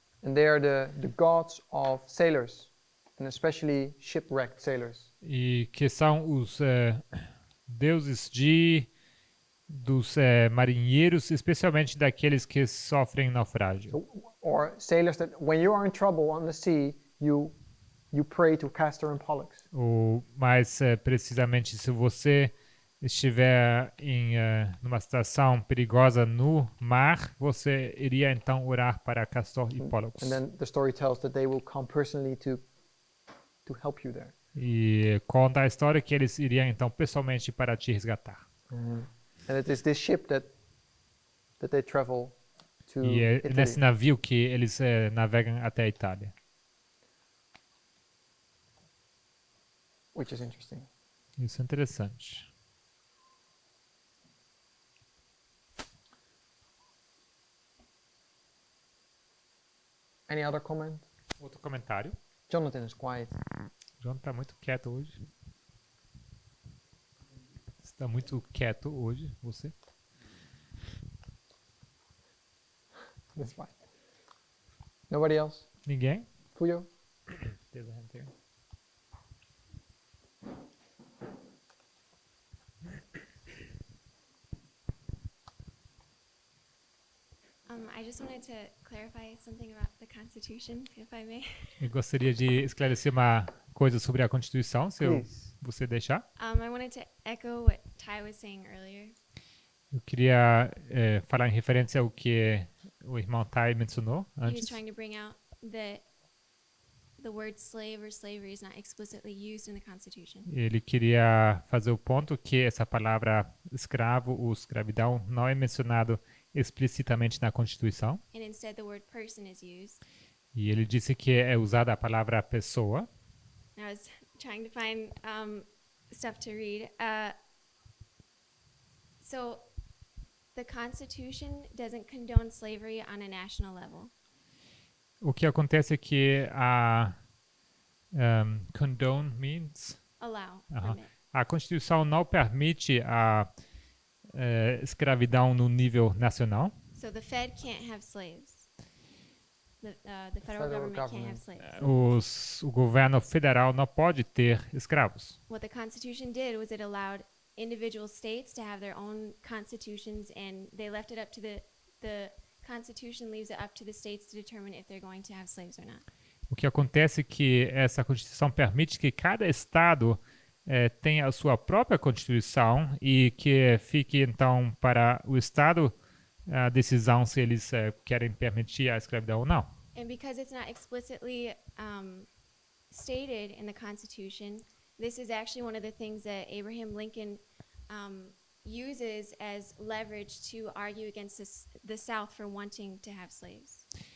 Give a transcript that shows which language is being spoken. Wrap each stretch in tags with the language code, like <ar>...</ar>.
<en>And they are the gods of sailors, and especially shipwrecked sailors.</en> <pt>E que são os deuses de dos marinheiros, especialmente daqueles que sofrem naufrágio.</pt> <en>Or sailors that when you are in trouble on the sea, you pray to Castor and Pollux.</en> <pt>Ou mais precisamente, se você estiver em numa situação perigosa no mar, você iria então orar para Castor e Pollux.</pt> <en>And then the story tells that they will come personally to help you there.</en> <pt>E conta a história que eles iriam então pessoalmente para te resgatar.</pt> <en>And it is this ship that they travel to</en> <pt>E é</pt> <en>Italy.</en> <pt>nesse navio que eles navegam até a Itália.</pt> <en>Which is interesting.</en> <pt>Isso é interessante.</pt> <en>Any other comment?</en> <pt>Outro comentário.</pt> <en>Jonathan is quiet.</en> <pt>João está muito quieto hoje. Está muito quieto hoje, você?</pt> <en>That's fine. Nobody else?</en> <pt>Ninguém? Fuyo?</pt> <en>There's a hand there. I just wanted to clarify something about the Constitution, if I may.</en> <pt>Eu gostaria de esclarecer uma coisa sobre a Constituição, se</pt> <en>Please.</en> <pt>você deixar.</pt> <en>I wanted to echo what Ty was saying earlier.</en> <pt>Eu queria falar em referência ao que o irmão Tai mencionou</pt> <en>He was</en> <pt>antes.</pt> <en>trying to bring out that the word slave or slavery is not explicitly used in the Constitution.</en> <pt>Ele queria fazer o ponto que essa palavra escravo ou escravidão não é mencionado explicitamente na Constituição. And instead, the word person is used. E ele disse que é usada a palavra pessoa.</pt> <en>I was trying to find stuff to read. So, the Constitution doesn't condone slavery on a national level.</en> <pt>O que acontece é que a</pt> <en>condone means Allow, Aham. permit.</en> <pt>a Constituição não permite a escravidão no nível nacional.</pt> <en>So the Fed can't have slaves. The federal government can't government. have slaves.</en> <pt>O governo federal não pode ter escravos.</pt> <en>What the Constitution did was it allowed individual states to have their own constitutions, and they left it up to the Constitution leaves it up to the states to determine if they're going to have slaves or not.</en> <pt>O que acontece é que essa Constituição permite que cada estado tenha a sua própria Constituição e que fique então para o estado a decisão se eles querem permitir a escravidão ou não.</pt> <en>And because it's not explicitly stated in the Constitution, this is actually one of the things that Abraham Lincoln uses as leverage to argue against the South for wanting to have slaves.</en>